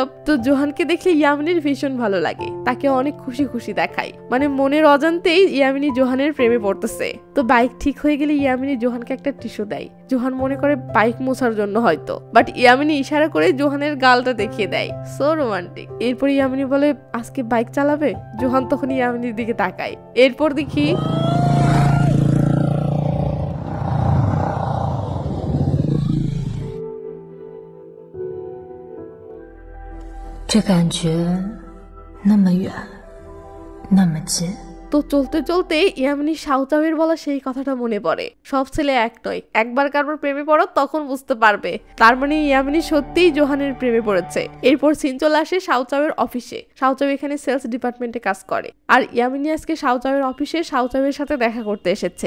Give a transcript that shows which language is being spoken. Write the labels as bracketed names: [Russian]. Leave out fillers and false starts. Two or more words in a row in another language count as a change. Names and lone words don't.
[Bangla] তো জোহানকে দেখলে ইয়ামিনীর ভীষণ ভালো লাগে, তাকে অনেক খুশি খুশি দেখায়, মানে মনের অজান্তেই ইয়ামিনী জোহানের প্রেমে পড়তেছে। তো বাইক ঠিক হয়ে গেলে ইয়ামিনী জোহানকে একটা টিস্যু দেয়। জোহান মনে করে বাইক মোছার জন্য হয়তো, বাট ইয়ামিনী ইশারা করে জোহানের গালটা দেখিয়ে দেয়। [English] so romantic. [Bangla] এরপর ইয়ামিনী বলে আজকে বাইক চালাবে? জোহান তখন ইয়ামিনীর দিকে তাকায়। এরপর দেখি [Chinese] 这感觉那么远，那么近。 [Bangla] তো চলতে চলতে ইয়ামিনী শাওচাওয়ের বলা সেই কথাটা মনে পড়ে, সব ছেলে এক নয়, একবার কারোর প্রেমে পড়ো তখন বুঝতে পারবে। তার মানে ইয়ামিনী সত্যিই জোহানের প্রেমে পড়েছে। এরপর সিন চলে আসে শাওচাওয়ের অফিসে। শাওচাও এখানে [English] sales department [Bangla] কাজ করে, আর ইয়ামিনী আজকে শাওচাওয়ের অফিসে শাওচাওয়ের সাথে দেখা করতে এসেছে।